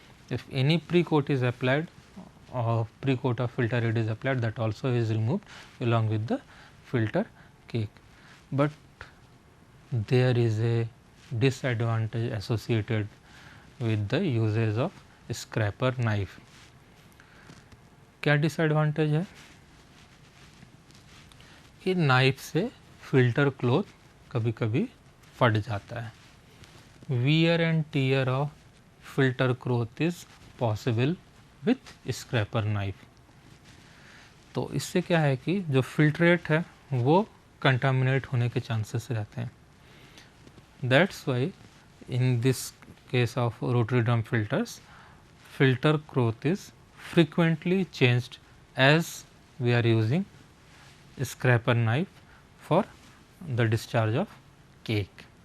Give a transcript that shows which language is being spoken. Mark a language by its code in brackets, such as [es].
[en] If any pre-coat is applied or pre-coat of filter aid is applied, that also is removed along with the filter cake. But there is a disadvantage associated with the usage of scraper knife. [hi] क्या disadvantage है कि knife से filter cloth कभी कभी फट जाता है। [en] Wear and tear of filter cloth is possible with scraper knife. [hi] तो इससे क्या है कि जो फिल्ट्रेट है वो कंटामिनेट होने के चांसेस रहते हैं। [en] That's why in this case of rotary drum filters, filter cloth is frequently changed as we are using scraper knife for the discharge of cake.